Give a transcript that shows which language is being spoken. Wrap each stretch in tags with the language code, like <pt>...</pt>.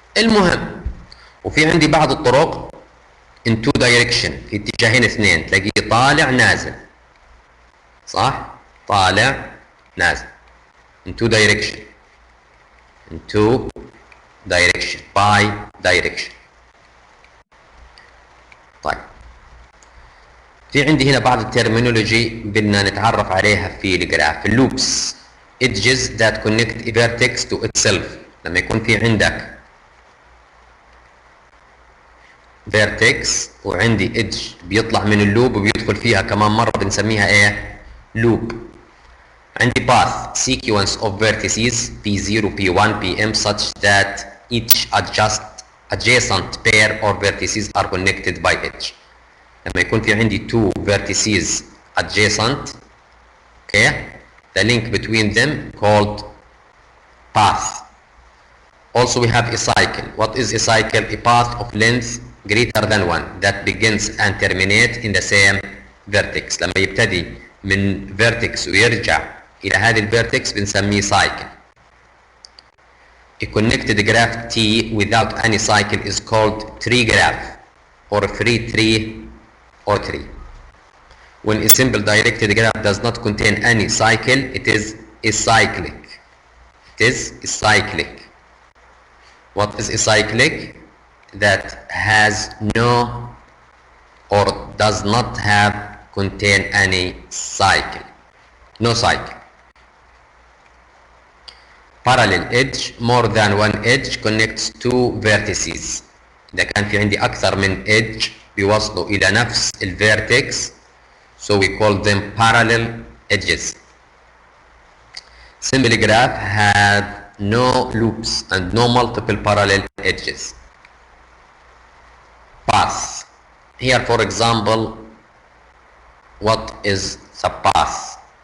<ar>المهم وفي عندي بعض الطرق</ar> <en>in two direction،</en> <ar>في اتجاهين اثنين، تلاقيه طالع نازل، صح؟ طالع نازل</ar> <en>in two direction، in two direction by direction.</en> <ar>طيب في عندي هنا بعض الترمينولوجي بدنا نتعرف عليها في الجراف.</ar> <en>اللوبس edges that connect a vertex to itself.</en> <ar>لما يكون في عندك vertex وعندي edge بيطلع من اللوب وبيدخل فيها كمان مرة بنسميها ايه؟ لوب. عندي</ar> <en>path sequence of vertices P0 P1 Pm such that each adjacent pair or vertices are connected by edge.</en> <ar>لما يكون في عندي</ar> <en>two vertices adjacent، okay, the link between them called path. Also we have a cycle. What is a cycle? A path of length greater than 1 that begins and terminates in the same vertex.</en> <ar>لما يبتدي من فيرتكس ويرجع الى هذه الفيرتكس بنسميه سايكل.</ar> <en>A connected graph T without any cycle is called tree graph or free tree or tree. When a simple directed graph does not contain any cycle, it is acyclic. It is acyclic. What is acyclic? That has no or does not have contain any cycle. No cycle. Parallel edge, more than one edge connects two vertices.</en> <ar>إذا كان في عندي أكثر من edge بيوصلوا إلى نفس الفيرتكس,</ar> <en>so we call them parallel edges. Simple graph had no loops and no multiple parallel edges. Path. Here, for example, what is the path?</en>